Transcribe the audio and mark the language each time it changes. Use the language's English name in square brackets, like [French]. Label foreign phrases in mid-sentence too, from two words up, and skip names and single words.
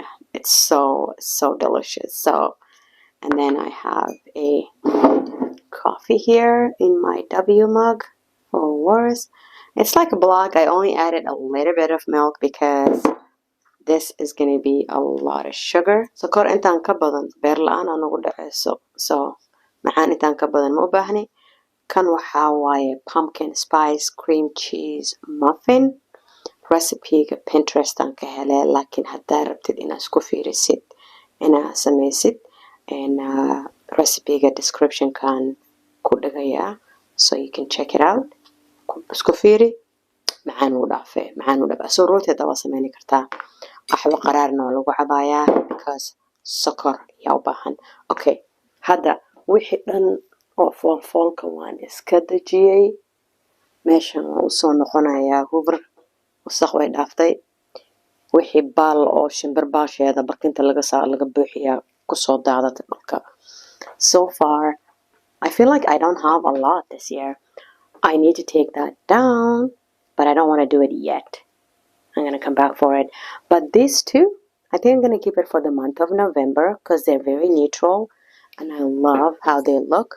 [English] It's so delicious. So, and then I have a coffee here in my W mug. or worse. It's like a block. I only added a little bit of milk because this is going to be a lot of sugar. [Somali] Sokor intaan ka badan beer la-aan aan ugu dhaceyso. So macaan intaan ka badan ma u baahni. Kan waxaa waaye [English] pumpkin spice cream cheese muffin. [Somali] Recipe-ga Pinterest aan ka helay, laakiin haddaa rabtid inaad isku fiirisid inaad samaysid recipe-ga description-kan ku dhigayaa, [English] so you can check it out. [Somali] Isku fiiri, macaan wuu dhaafee, macaan wuu dhaafee. So rooti hadda waa sameyni kartaa. Qaxwo qaraarna waa lagu cabayaa because sokor yaa u baahan. Okay, hadda wixii dhan oo foolfoolka waan iska dejiyey. Meeshan waan usoo noqonayaa hoover. Wasakh way dhaaftay. Wixii baal oo shimbir baasheeda barkinta laga buuxiyaa kusoo daadata dhulka. [English] So far, I feel like I don't have a lot this year. I need to take that down, but I don't want to do it yet. I'm going to come back for it. But these two, I think I'm going to keep it for the month of November because they're very neutral and I love how they look.